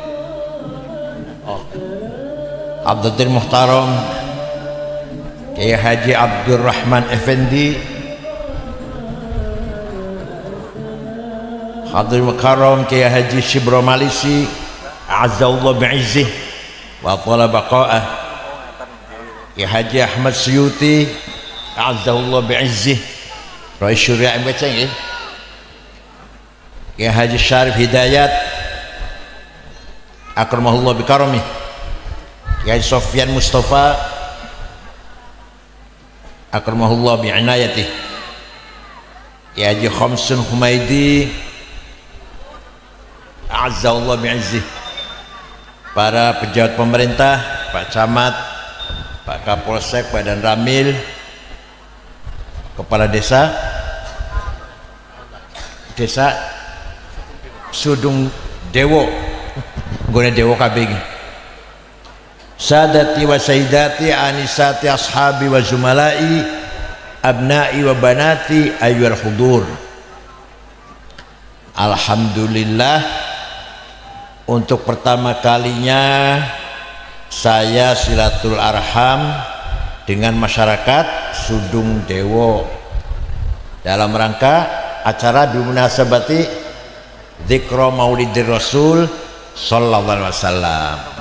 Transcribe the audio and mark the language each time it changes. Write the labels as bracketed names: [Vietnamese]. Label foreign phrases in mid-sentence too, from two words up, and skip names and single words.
[Indonesian] Abdul Muhtaram Kiai Haji Abdurrahman Effendi, [Arabic] حضرة المكرم [Indonesian] Kiai Haji Shibro Malisi [Arabic] أعزه الله بعزه وأطال بقاءه, [Indonesian] Kiai Haji Ahmad Suyuti [Arabic] أعزه الله بعزه [Indonesian] Rais Syuriah MBC, Kiai Haji Syarif Hidayat [Arabic] أكرمه الله بكرمه, [Indonesian] Kiai Sofyan Mustafa [Arabic] أكرمه الله بعنايته, [Indonesian] Kiai Haji Khamsun Humaidi [Arabic] أعزه الله بعزه, [Indonesian] para pejabat pemerintah, Pak Camat, Pak Kapolsek, Badan Ramil, Kepala Desa Sudung Dewo, guna Dewo kabeh, [Arabic] سادتي وسيداتي آنساتي أصحابي وزملائي أبنائي وبناتي أيها الحضور. [Indonesian] Alhamdulillah, untuk pertama kalinya saya [Arabic] صلة الأرحام [Indonesian] dengan masyarakat Sudung Dewo dalam rangka acara [Arabic] بمناسبة ذكرى مولد الرسول صلى الله عليه وسلم.